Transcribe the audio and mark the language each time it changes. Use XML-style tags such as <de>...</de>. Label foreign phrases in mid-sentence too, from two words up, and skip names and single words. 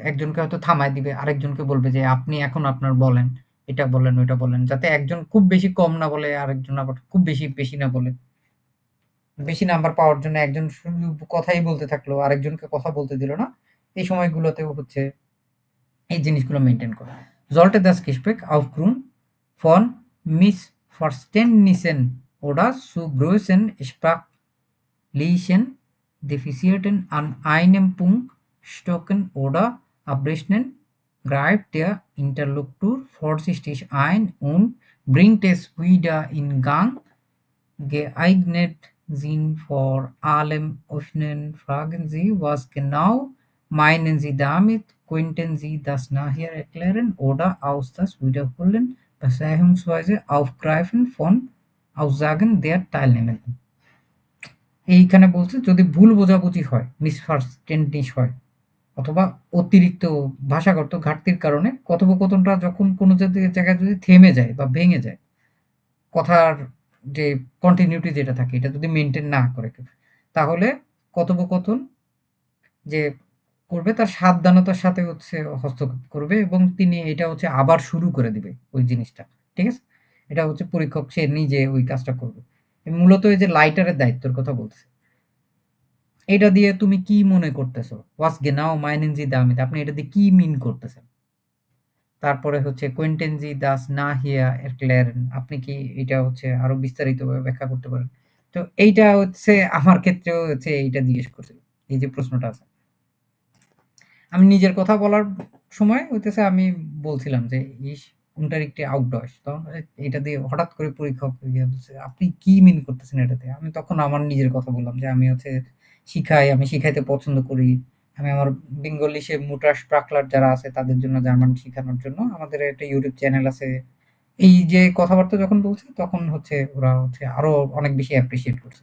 <bn>একজনকে হয়তো থামায় দিবে, আরেকজনকে বলবে যে আপনি এখন আপনার বলেন, এটা বলেন, ওইটা বলেন। যাতে একজন খুব বেশি কম না বলে, আরেকজন আবার খুব বেশি না বলে। বেশি নাম্বার পাওয়ার জন্য একজন শুধু কথাই বলতে থাকলো, আরেকজনকে কথা বলতে দিল না। এই সময়গুলোতেও হচ্ছে এই জিনিসগুলো মেইনটেইন করা।</bn> <de>Sollte das Gespräch aufgrund von Missverständnissen oder zu großen sprachlichen Defiziten an einem Punkt stocken oder abbrechen, greift der Interlokutor vorsichtig ein und bringt es wieder in Gang. Geeignet sind vor allem offenen Fragen Sie, was genau meinen Sie damit? Könnten Sie das nachher erklären oder aus das Wiederholen bzw. Aufgreifen von Aussagen der Teilnehmenden?</de> <bn>এইখানে বলছে যদি ভুল বোঝাবুঝি হয়, মিসআন্ডারস্ট্যান্ডিং হয় অথবা অতিরিক্ত ভাষাগত ঘাটতির কারণে কথোপকথনটা যখন কোনো জায়গায় যদি থেমে যায় বা ভেঙে যায়, কথার যে কন্টিনিউটি যেটা থাকে এটা যদি মেইনটেইন না করে কেউ, তাহলে কথোপকথন যে করবে তার সাবধানতার সাথে হচ্ছে হস্তক্ষেপ করবে এবং তিনি এটা হচ্ছে আবার শুরু করে দিবে ওই জিনিসটা। ঠিক আছে? এটা হচ্ছে পরীক্ষক সে নিজে ওই কাজটা করবে। মূলত এই যে লাইটারের দায়িত্বের কথা বলছে। এটা দিয়ে তুমি কি মনে করতেছো?</bn> <de>Was genau meinen Sie damit?</de> <bn>আপনি এটা দিয়ে কি মিন করতেছেন? তারপরে হচ্ছে</bn> <de>Könnten Sie das nachher erklären?</de> <bn>আপনি কি এটা হচ্ছে আরো বিস্তারিতভাবে ব্যাখ্যা করতে পারেন? তো এইটা হচ্ছে আমার ক্ষেত্রেও হচ্ছে এইটা জিজ্ঞেস করছিল। এই যে প্রশ্নটা আছে। আমি নিজের কথা বলার সময় হইতেছে আমি বলছিলাম যে, "ইস!</bn> <de>unterrichte auch Deutsch."</de> <bn>তখন এটা দিয়ে হঠাৎ করে পরীক্ষক ইয়ে বলছে, "আপনি কি মিন করতেছেন এটাতে?" আমি তখন আমার নিজের কথা বললাম যে, "আমি হচ্ছে শিখাই, আমি শিখাইতে পছন্দ করি। আমি আমার বেঙ্গলি সে Muttersprachler যারা আছে তাদের জন্য জার্মান শিখানোর জন্য আমাদের একটা YouTube চ্যানেল আছে।" এই যে কথাবার্তা যখন বলছি তখন হচ্ছে ওরা হচ্ছে আরো অনেক বেশি অ্যাপ্রিশিয়েট করছে।</bn>